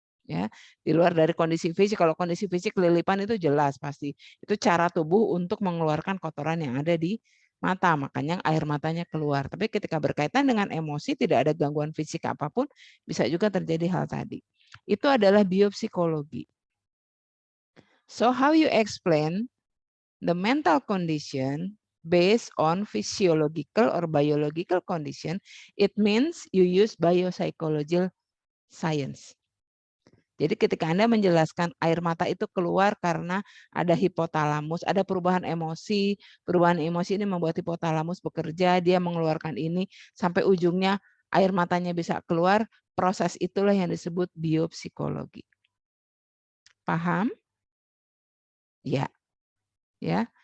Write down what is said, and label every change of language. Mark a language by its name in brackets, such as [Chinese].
[Indonesian] Ya, di luar dari kondisi fisik, kalau kondisi fisik kelilipan itu jelas pasti. Itu cara tubuh untuk mengeluarkan kotoran yang ada di mata, makanya air matanya keluar. Tapi ketika berkaitan dengan emosi, tidak ada gangguan fisik apapun, bisa juga terjadi hal tadi. Itu adalah biopsikologi. [English] So how you explain the mental condition based on physiological or biological condition, it means you use biopsychological science. [Indonesian] Jadi ketika Anda menjelaskan air mata itu keluar karena ada hipotalamus, ada perubahan emosi ini membuat hipotalamus bekerja, dia mengeluarkan ini, sampai ujungnya air matanya bisa keluar, proses itulah yang disebut biopsikologi. Paham? Ya. Ya.